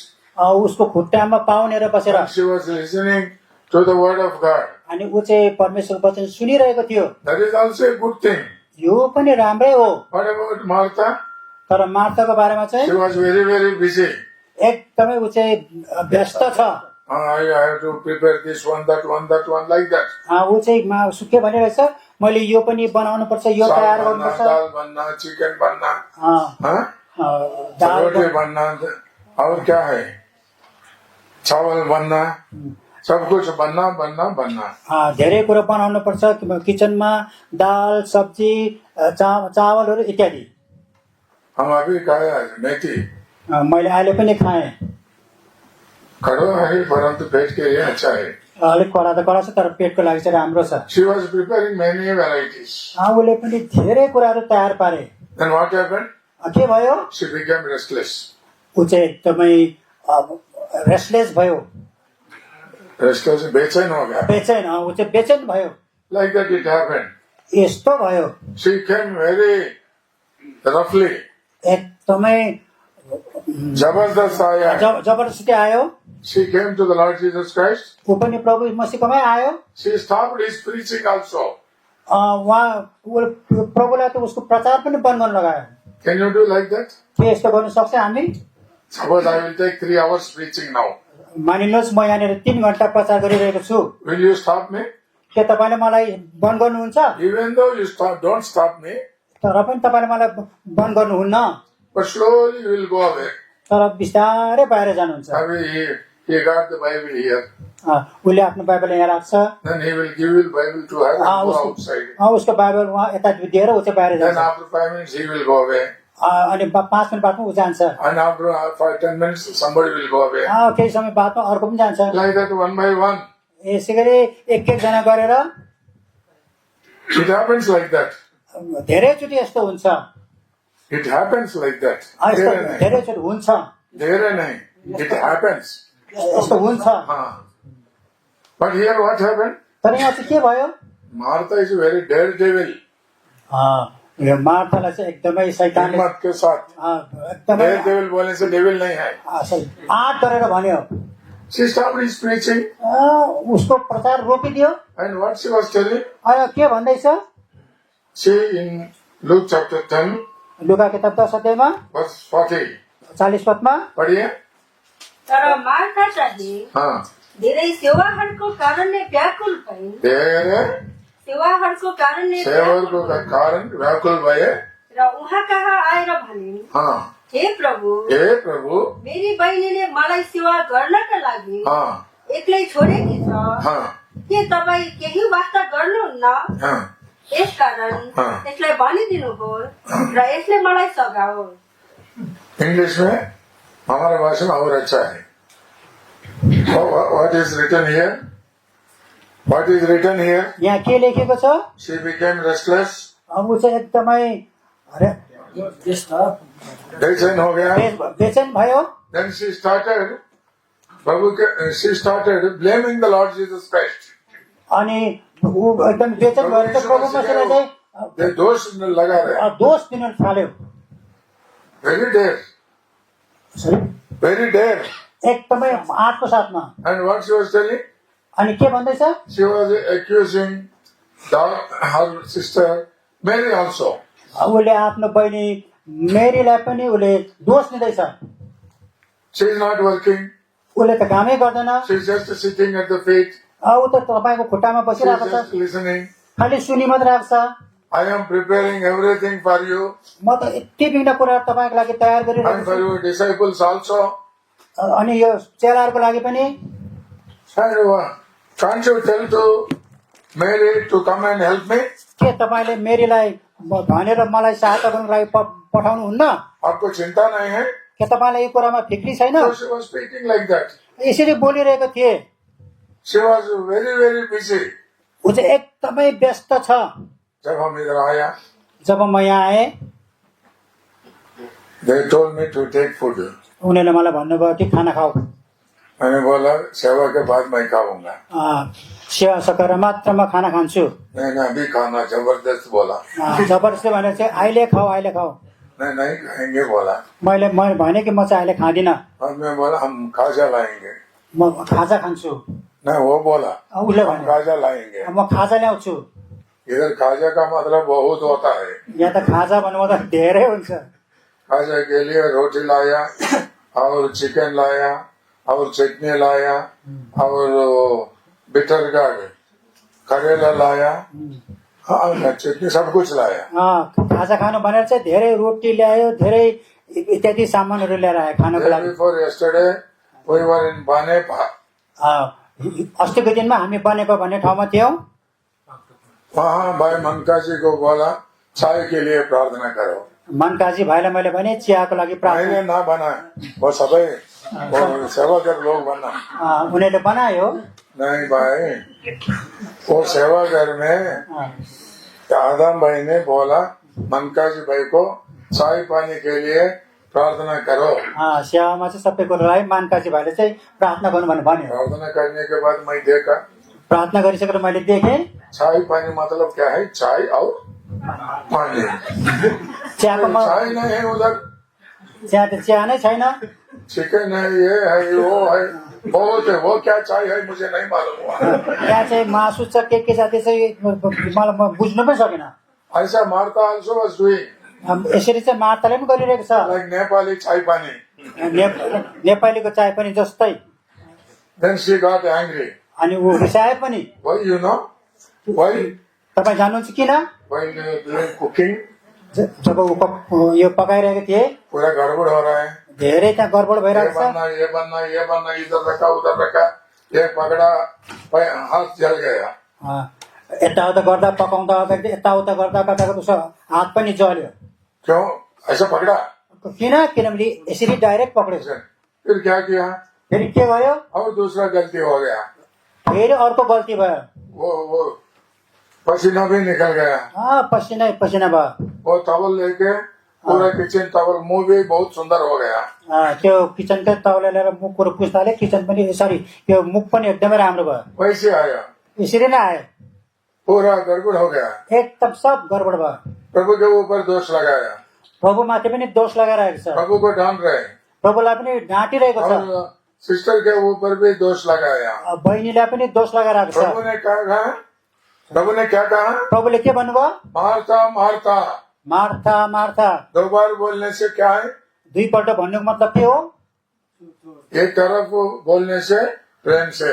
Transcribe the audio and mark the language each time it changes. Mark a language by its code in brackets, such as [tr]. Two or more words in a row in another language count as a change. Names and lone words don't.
[ne] उसको खुट्टामा पाउनेर बसेर। [en] And she was listening to the word of God. [ne] अनि ऊ चाहिँ परमेश्वरको वचन सुनिरहेको थियो। [en] That is also a good thing. [ne] यो पनि राम्रै हो। [en] What about Martha? [ne] तर मार्ताको बारेमा चाहिँ [en] She was very, very busy. [ne] एकदमै ऊ चाहिँ व्यस्त छ। [en] I have to prepare this one, that one, like that. [ne] ऊ चाहिँ के भनिरहेछ, मैले यो पनि बनाउनु पर्छ, यो तयार गर्नुपर्छ, [hi] दाल बनना, चिकन बनना, दाल रोटी बनना, और क्या है, चावल बनना, सब कुछ बनना। [ne] धेरै कुरा बनाउनु पर्छ किचनमा, दाल, सब्जी, चावलहरू इत्यादि। [hi] हम अभी खाए मेथी। [ne] मैले अहिले पनि खाएँ। [hi] कड़वा है परंतु पेट के लिए अच्छा है। [ne] अलिक कडा त कडा छ तर पेटको लागि चाहिँ राम्रो छ। [en] She was preparing many varieties. [ne] उसले पनि धेरै कुराहरू तयार पारे। [en] Then what happened? [ne] के भयो? [en] She became restless. [ne] ऊ चाहिँ एकदमै रेस्टलेस भयो। [hi] Restless बेचैन हो गया। बेचैन, [ne] ऊ चाहिँ बेचैन भयो। [en] Like that it happened. [ne] यस्तो भयो। [en] She came very roughly. [ne] एकदमै [hi] जबरदस्त आया। [ne] जबरजस्ती आयो। [en] She came to the Lord Jesus Christ. [ne] ऊ पनि प्रभु मसीहकोमै आयो। [en] She stopped his preaching also. [ne] उहाँ प्रभुलाई त उसको प्रचार पनि बन्द गर्न लगायो। [en] Can you do like that? [ne] के यस्तो गर्न सक्छ हामी? [en] Suppose I will take 3 hours preaching now. [ne] मानिनुहोस् म यहाँनिर 3 घण्टा प्रचार गरिरहेको छु। [en] Will you stop me? [ne] के तपाईँले मलाई बन्द गर्नुहुन्छ? [en] Even though you don't stop me. [ne] तर पनि तपाईँले मलाई बन्द गर्नुहुन्न। [en] But slowly you will go away. [ne] तर बिस्तारै बाहिर जानुहुन्छ। [en] He got the Bible here. [ne] उसले आफ्नो बाइबल यहाँ राख्छ। [en] Then he will give you the Bible to her and go outside. [ne] उसको बाइबल वहाँ यता दिएर ऊ चाहिँ बाहिर जान्छ। [en] Then after 5 minutes he will go away. [ne] अनि 5 मिनट बादमा ऊ जान्छ। [en] And after 5-10 minutes somebody will go away. [ne] केही समय बादमा अर्को पनि जान्छ। [en] Like that one by one. [ne] यसै गरी एक जना गरेर। [en] It happens like that. [ne] धेरैचोटि यस्तो हुन्छ। [en] It happens like that. [ne] धेरैचोटि हुन्छ। [hi] धेरै नहीं. [en] It happens. [ne] यस्तो हुन्छ। [en] But here what happened? [ne] तर यहाँ चाहिँ के भयो? [en] Martha is a very daredevil. [ne] यो मार्थालाई चाहिँ एकदमै शैतानले [hi] हिम्मत के साथ। [ne] एकदमै [hi] daredevil बोलने से devil नहीं है। [ne] आँट गरेर भन्यो। [en] She stopped his preaching. [ne] उसको प्रचार रोकिदियो। [en] And what she was telling? [ne] के भन्दैछ? [en] See in Luke chapter 10. [ne] लुका किताब 10 अध्यायमा [en] verse 40. [ne] 40 पदमा पढिए। तर मार्था चाहिँ धेरै सेवाहरूको कारणले व्याकुल भइन्। धेरै सेवाहरूको कारणले सेवाहरूको कारण व्याकुल भए र उहाँ कहाँ आएर भनिन्, हे प्रभु, मेरी बहिनीले मलाई सेवा गर्नका लागि एक्लै छोडेकी छ। के तपाईँ केही वास्ता गर्नुहुन्न? यसकारण यसलाई भनिदिनुहोस् र यसले मलाई सघाओस्। [hi] इंग्लिश में हमारा भाषा में और अच्छा है। [en] What is written here? What is written here? [ne] यहाँ के लेखेको छ? [en] She became restless. [ne] ऊ चाहिँ एकदमै [hi] बेचैन हो गया। [ne] बेचैन भयो। [en] Then she started blaming the Lord Jesus Christ. [ne] अनि ऊ एकदम बेचैन भएर त प्रभु मसीहलाई चाहिँ [hi] दोष लगा रहे। [ne] दोष दिन थाल्यो। [en] Very dare. [ne] एकदमै आँटको साथमा। [en] And what she was telling? [ne] अनि के भन्दैछ? [en] She was accusing her sister Mary also. [ne] उसले आफ्नो बहिनी मेरीलाई पनि उसले दोष दिँदैछ। [en] She is not working. [ne] उसले त कामै गर्दैन। [en] She is just sitting at the feet. [ne] ऊ त तपाईँको खुट्टामा बसिरहेको छ। [en] Just listening. [ne] खालि सुनि मात्र राख्छ। [en] I am preparing everything for you. [ne] म त यति बिना कुरा तपाईँको लागि तयार गरिरहेको [en] And for your disciples also. [ne] अनि यो चेलाहरूको लागि पनि। [en] Can't you tell to Mary to come and help me? [ne] के तपाईँले मेरीलाई भनेर मलाई सहायता गर्नुको लागि पठाउनु हुन्न? [hi] आपको चिंता नहीं है? [ne] के तपाईँलाई यो कुरामा फिक्री छैन? [en] So she was speaking like that. [ne] यसरी बोलिरहेको थिए। [en] She was very, very busy. [ne] ऊ चाहिँ एकदमै व्यस्त छ। [hi] जब हम इधर आया, [ne] जब म यहाँ आएँ, [en] they told me to take food. [ne] उनीहरूले मलाई भन्नुभयो कि खाना खाऊ। [hi] मैंने बोला सेवा के बाद मैं खाऊंगा। [ne] सेवा सकेर मात्र म खाना खान्छु। [hi] मैंने अभी खाना जबरदस्त बोला। [ne] जबरजस्ती भनेर चाहिँ अहिले खाऊ, अहिले खाऊ। [hi] नहीं खाएंगे बोला। [ne] मैले भने कि म चाहिँ अहिले खाँदिनँ। [hi] और मैं बोला हम खाजा लाएंगे। [ne] म खाजा खान्छु। [hi] नहीं वो बोला [ne] उसले [hi] हम खाजा लाएंगे। [ne] म खाजा ल्याउँछु। [hi] इधर खाजा का मतलब बहुत होता है। [ne] यहाँ त खाजा भन्नुभयो त धेरै हुन्छ। [hi] खाजा के लिए रोटी लाया और चिकन लाया और चटनी लाया और [en] bitter gourd [hi] करेला लाया, हाँ चटनी सब कुछ लाया। [ne] खाजा खानु भनेर चाहिँ धेरै रोटी ल्यायो, धेरै इत्यादि सामानहरू ल्याएर आयो खानको लागि। [en] Before yesterday we were in Banepa. [ne] अस्तिको दिनमा हामी बनेपा भन्ने ठाउँमा थियौँ। [hi] वहाँ भाई मनकाजी को बोला चाय के लिए प्रार्थना करो। [ne] मनकाजी भाइलाई मैले भने चियाको लागि प्रार्थना। [hi] मैंने ना बना, वो सबै सेवा कर लोग बना। [ne] उनीहरूले बनायो। [hi] नहीं भाई, वो सेवा घर में आदम भाई ने बोला मनकाजी भाई को चाय पानी के लिए प्रार्थना करो। [ne] सेवामा चाहिँ सबै कुरालाई मनकाजी भाइले चाहिँ प्रार्थना गर्नु भनेर भन्यो। [hi] प्रार्थना करने के बाद मैं देखा, [ne] प्रार्थना गरिसकेर मैले देखेँ [hi] चाय पानी मतलब क्या है? चाय और पानी। चाय नहीं है उधर, [ne] चिया त चिया नै छैन। [hi] चिकन है, ये है, वो है, बहुत है। वो क्या चाय है मुझे नहीं मालूम हुआ। [ne] यहाँ चाहिँ मासु छ, के जाति चाहिँ मलाई बुझ्नु पनि सकेन। [en] ऐसा मार्ता also was doing. [ne] यसरी चाहिँ मार्ताले पनि गरिरहेको छ। [hi] Like नेपाली चाय पानी। [ne] नेपालीको चाय पनि जस्तै। [en] Then she got angry. [ne] अनि ऊ रिसाए पनि। [en] Why you know? Why? [ne] तपाईँ जान्नुहुन्छ किन? [en] While doing cooking, [ne] जब यो पकाइरहेको थिए [hi] पूरा गड़बड़ हो रहा है। [ne] धेरै त्यहाँ गडबड भइरहेको छ। [hi] ये बनना इधर रखा उधर रखा, ये पकड़ा, हाथ जल गया। [ne] यताउता गर्दा पकाउँदा यताउता गर्दा उसको हात पनि जल्यो। [hi] क्यों ऐसा पकड़ा? [ne] किनभने यसरी डाइरेक्ट पक्रेछ। [hi] फिर क्या किया? [ne] फेरि के भयो? [hi] और दूसरा गलती हो गया। [ne] फेरि अर्को गल्ती भयो। [hi] वो पसीना भी निकल गया। [ne] पसीना भयो। [hi] वो टॉवल लेके पूरा किचन टॉवल, मुंह भी बहुत सुंदर हो गया। [ne] त्यो किचनकै तौल लिएर मुखको पुस्ताले किचन पनि सरी त्यो मुख पनि एकदमै राम्रो भयो। [hi] वैसे आया, [ne] यसरी नै आयो। [hi] पूरा गड़बड़ हो गया। [ne] एकदम सब गडबड भयो। [hi] प्रभु के ऊपर दोष लगाया। [ne] प्रभु माथि पनि दोष लगाइरहेको छ। [hi] प्रभु को डांट रहे। [ne] प्रभुलाई पनि डाँटिरहेको छ। [hi] और सिस्टर के ऊपर भी दोष लगाया। [ne] बहिनीलाई पनि दोष लगाइरहेको छ। [hi] प्रभु ने कहा, प्रभु ने क्या कहा? [ne] प्रभुले के भन्नुभयो? [hi] मार्था मार्था। [ne] मार्था मार्था। [hi] 2 बार बोलने से क्या है? [ne] 2 पल्ट भन्नुको मतलब के हो? [hi] एक तरफ बोलने से प्रेम से,